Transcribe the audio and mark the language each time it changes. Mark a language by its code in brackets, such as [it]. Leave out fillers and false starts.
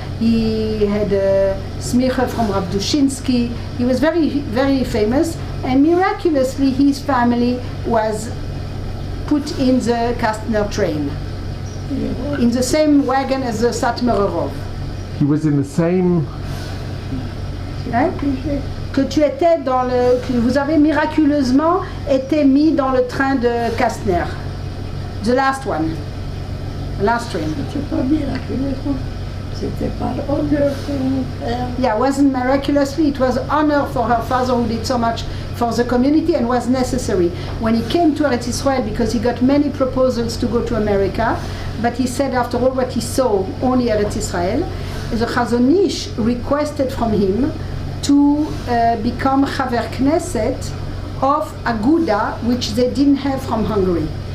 [en] He had a smicha from Rav Dushinsky. He was very, very famous, and miraculously his family was put in the Kasztner train, in the same wagon as the Satmererov. He was in the same... [fr] Que tu étais que vous avez miraculeusement été mis dans le train de Kasztner. [en] The last one. Last train. [fr] C'était pas miraculeusement. C'était par honneur pour mon père. [en] Yeah, it wasn't miraculously. It was honor for her father who did so much for the community and was necessary. When he came to Eretz Israel, because he got many proposals to go to America, but he said after all what he saw, only Eretz Israel, the Chazon Ish requested from him to become Chaver Knesset of Aguda, which they didn't have from Hungary.